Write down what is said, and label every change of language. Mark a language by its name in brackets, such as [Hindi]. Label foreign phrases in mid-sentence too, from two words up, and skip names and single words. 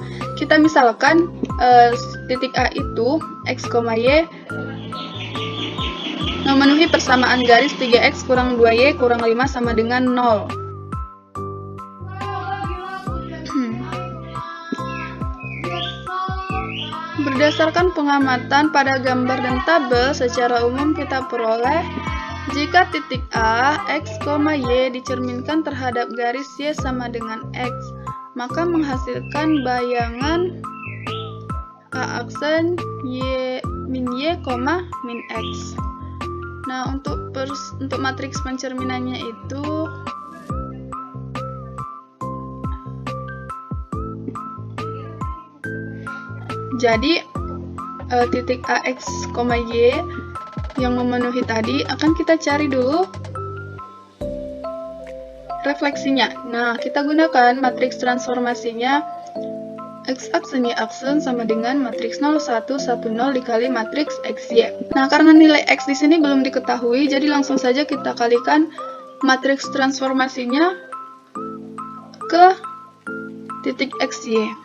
[Indonesian] Kita misalkan titik A itu x, y memenuhi persamaan garis 3x kurang 2y kurang 5 sama dengan 0. Berdasarkan pengamatan pada gambar dan tabel, secara umum kita peroleh jika titik A, x, y dicerminkan terhadap garis y sama dengan x, maka menghasilkan bayangan A aksen y, min y, min x. Nah, untuk matriks pencerminannya itu jadi titik A, x, y yang memenuhi tadi akan kita cari dulu refleksinya. Nah, kita gunakan matriks transformasinya x aksen y aksen sama dengan matriks 0, 1, 1, 0 dikali matriks xy. Nah, karena nilai x di sini belum diketahui, jadi langsung saja kita kalikan matriks transformasinya ke titik xy.